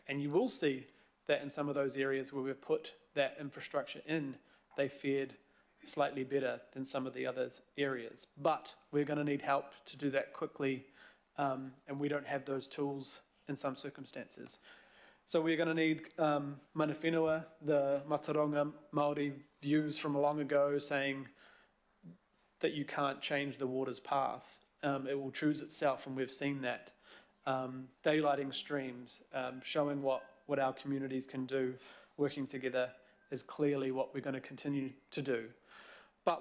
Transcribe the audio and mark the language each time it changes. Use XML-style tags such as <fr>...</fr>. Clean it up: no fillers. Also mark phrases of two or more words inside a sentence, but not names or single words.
<en>And you will see that in some of those areas where we've put that infrastructure in, they fared slightly better than some of the other areas. But we're going to need help to do that quickly, and we don't have those tools in some circumstances. So we're going to need</en> <mi>mana whenua,</mi> <en>the</en> <mi>Mataronga Māori</mi> <en>views from long ago saying that you can't change the water's path. It will choose itself, and we've seen that. Daylighting streams, showing what our communities can do, working together is clearly what we're going to continue to do.</en>